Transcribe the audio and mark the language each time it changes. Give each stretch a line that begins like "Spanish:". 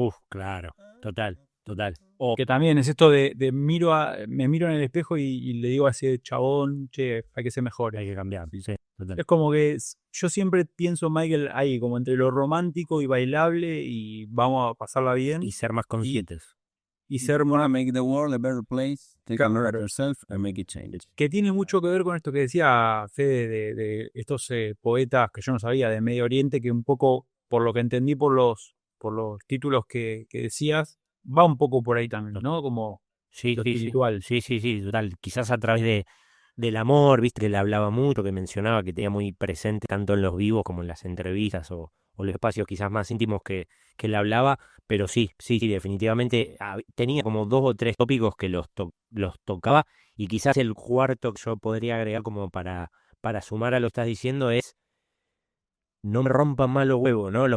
Spanish: Claro. Total. Que también es esto de me miro en el espejo y le digo a ese chabón, che, hay que ser mejor. Hay que cambiar, sí, total. Es como que yo siempre pienso Michael ahí, como entre lo romántico y bailable, y vamos a pasarla bien. Y ser más conscientes. Y ser
English: Wanna make the world a better place, take a look at
Spanish: Claro.
English: yourself and make it change.
Spanish: Que tiene mucho que ver con esto que decía Fede de estos poetas que yo no sabía de Medio Oriente, que un poco, por lo que entendí por los títulos que decías, va un poco por ahí también, ¿no? Como Sí, lo sí, espiritual. sí, total. Quizás a través del amor, viste, que le hablaba mucho, que mencionaba, que tenía muy presente tanto en los vivos como en las entrevistas o los espacios quizás más íntimos que le hablaba, pero sí, definitivamente tenía como 2 o 3 tópicos que los tocaba, y quizás el cuarto que yo podría agregar como para sumar a lo que estás diciendo es: no me rompan más los huevos, ¿no?